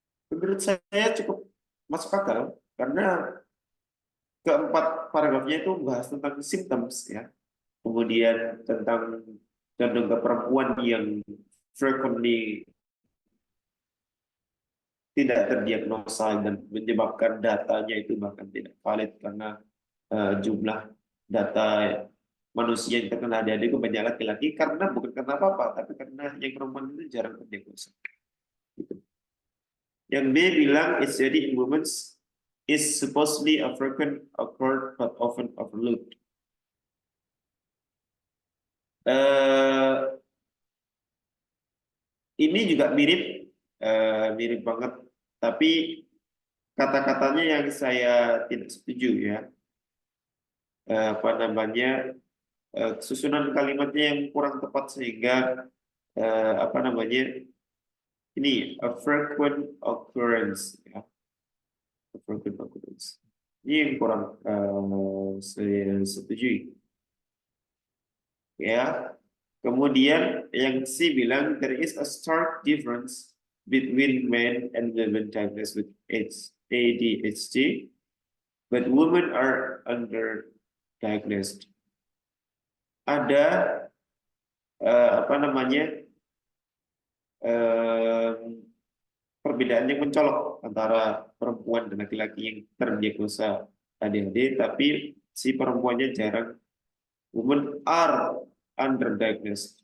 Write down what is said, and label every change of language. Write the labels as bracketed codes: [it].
[id] Menurut saya cukup masuk akal karena keempat paragrafnya itu bahas tentang symptoms ya, kemudian tentang condong ke perempuan yang frequently tidak terdiagnosa dan menyebabkan datanya itu bahkan tidak valid karena jumlah data manusia yang terkena ADHD itu banyak laki-laki karena bukan karena apa-apa, tapi karena yang perempuan itu jarang terdiagnosa. Gitu. Yang B bilang [en] ADHD in women is supposedly a frequent occurred but often overlooked. [id] Eh, ini juga mirip, mirip banget, tapi kata-katanya yang saya tidak setuju ya. Apa namanya, susunan kalimatnya yang kurang tepat sehingga apa namanya, ini [en] a frequent occurrence ya, a frequent occurrence. [id] Ini yang kurang saya setujui ya. Kemudian yang C bilang [en] there is a stark difference between men and women diagnosed with ADHD, but women are underdiagnosed. [id] Ada apa namanya, eh, perbedaan yang mencolok antara perempuan dan laki-laki yang terdiagnosa ADHD, tapi si perempuannya jarang. [en] Women are underdiagnosed.